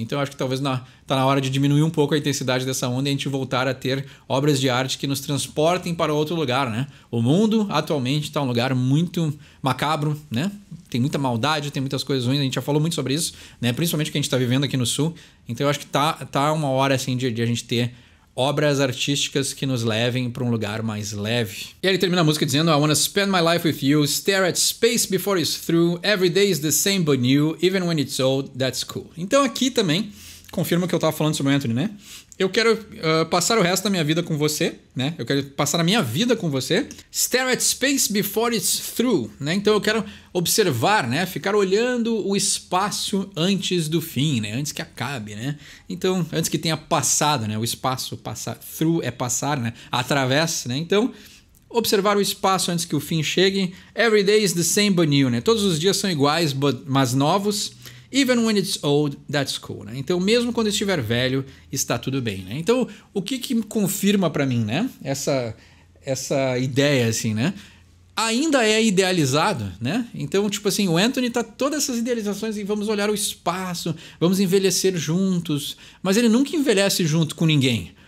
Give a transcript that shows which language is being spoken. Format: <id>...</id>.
<pt>Então eu acho que talvez tá na hora de diminuir um pouco a intensidade dessa onda e a gente voltar a ter obras de arte que nos transportem para outro lugar, né? O mundo atualmente está um lugar muito macabro, né? Tem muita maldade, tem muitas coisas ruins, a gente já falou muito sobre isso, né? Principalmente o que a gente está vivendo aqui no Sul. Então eu acho que tá uma hora assim de a gente ter obras artísticas que nos levem para um lugar mais leve. E aí ele termina a música dizendo:</pt> <en>I wanna spend my life with you, stare at space before it's through, every day is the same but new, even when it's old, that's cool.</en> <pt>Então aqui também confirma o que eu estava falando sobre o Anthony, né? Eu quero passar o resto da minha vida com você, né? Eu quero passar a minha vida com você.</pt> <en>Stare at space before it's through, né?</en> <pt>Então eu quero observar, né? Ficar olhando o espaço antes do fim, né? Antes que acabe, né? Então, antes que tenha passado, né? O espaço, passar, through é passar, né? Através, né? Então, observar o espaço antes que o fim chegue.</pt> <en>Every day is the same but new, né?</en> <pt>Todos os dias são iguais, mas novos.</pt> <en>Even when it's old, that's cool, né?</en> <pt>Então, mesmo quando estiver velho, está tudo bem, né? Então, o que confirma para mim, né? Essa ideia, assim, né? Ainda é idealizado, né? Então, tipo assim, o Anthony tá todas essas idealizações e vamos olhar o espaço, vamos envelhecer juntos, mas ele nunca envelhece junto com ninguém.</pt>